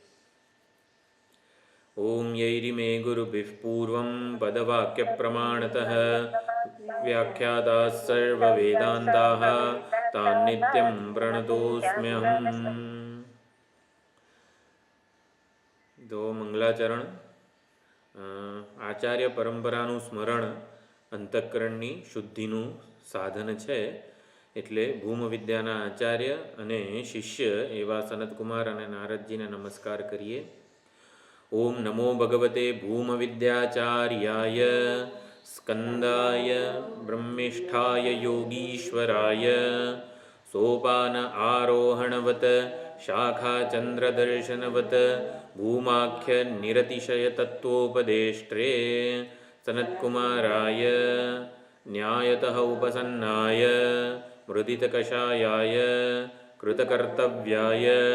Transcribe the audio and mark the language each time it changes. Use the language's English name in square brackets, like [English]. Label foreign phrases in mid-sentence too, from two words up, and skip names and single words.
[Sanskrit] ओम यैरिमे गुरुभिः पूर्वं पदवाक्यप्रमाणतः व्याख्याताः सर्ववेदान्ताः तान् नित्यं प्रणतोऽस्म्यहम्। [Gujarati] तो મંગલાચરણ આચાર્ય પરંપરાનું સ્મરણ અંતઃકરણની શુદ્ધિનું સાધન છે. એટલે ભૂમવિદ્યાના આચાર્ય અને શિષ્ય એવા સનતકુમાર અને નારદજીને નમસ્કાર કરીએ. [Sanskrit] ओम नमो भगवते भूमविद्याचार्याय स्कंदाय ब्रह्मिष्ठाय योगीश्वराय सोपान आरोहणवत शाखाचंद्रदर्शनवत भूमाख्य निरतिशय तत्वोपदेष्ट्रे सनत्कुमाराय न्यायतः उपसन्नाय मृदितकषायाय कृतकर्तव्याय